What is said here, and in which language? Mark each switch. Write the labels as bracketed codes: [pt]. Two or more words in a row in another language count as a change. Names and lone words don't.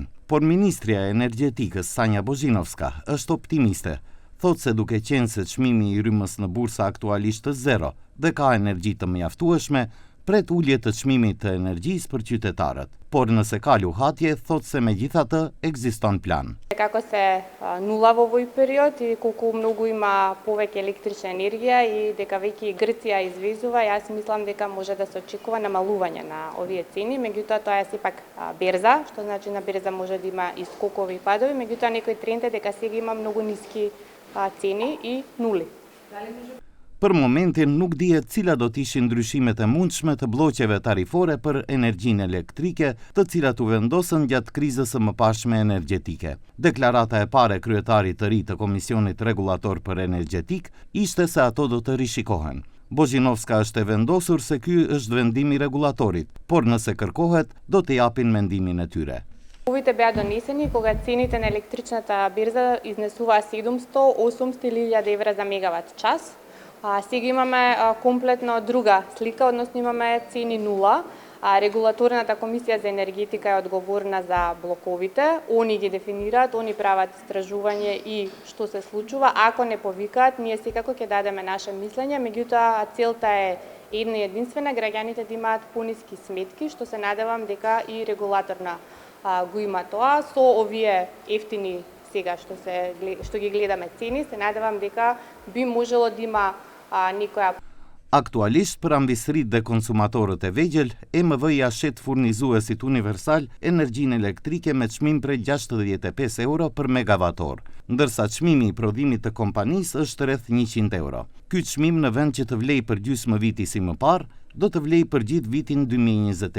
[sq] Por Ministria e Energjetikës Sanja Bozhinovska është optimiste. Thotë se duke qenë se çmimi i rrymës në bursa aktualisht është zero dhe ka energji të mjaftueshme, pret ulje të çmimit të energjisë për qytetarët. Por nëse ka luhatje, thotë se megjithatë ekziston plan. [mk] Како се нула во овој период и колку многу има повеќе електрична енергија и дека веќе Грција извезува, јас мислам дека може да се очекува намалување на овие цени, меѓутоа тоа е сепак берза, што значи на берза може да има и скокови и падови, меѓутоа некој тренд е дека сега има многу ниски цени и нули. [sq] Për momentin nuk dihet cilat do të ishin ndryshimet e mundshme të bllokeve tarifore për energjinë elektrike, të cilat u vendosën gjatë krizës së mëparshme energjetike. Deklarata e parë e kryetarit të ri të Komisionit Rregullator për Energjetik ishte se ato do të rishikohen. Bozhinovska është e vendosur se ky është vendimi i rregullatorit, por nëse kërkohet, do të japin mendimin e tyre. [mk] Овите беа донесени кога цените на електричната берза изнесуваа 700-800 евра за мегават час. Сега имаме комплетно друга слика, односно имаме цени нула. Регулаторната комисија за енергетика е одговорна за блоковите. Они ги дефинираат, они прават истражување и што се случува. Ако не повикаат, ние секако ќе дадеме наше мислење, меѓутоа целта е една и единствена, граѓаните да имаат пониски сметки, што се надевам дека и регулаторна го има тоа. Со овие ефтини сега што ги гледаме цени, се надевам дека би можело да има некоја. [sq] Aktualisht për ambisrit dhe konsumatorët e vegjël, EMV ja shet furnizuesit universal energjinë elektrike me çmim prej 65 euro për megavator, ndërsa çmimi i prodhimit të kompanisë është rreth 100 euro. Ky çmim në vend që të vlej për gjysmë viti si më parë, do të vlej për gjithë vitin 2026.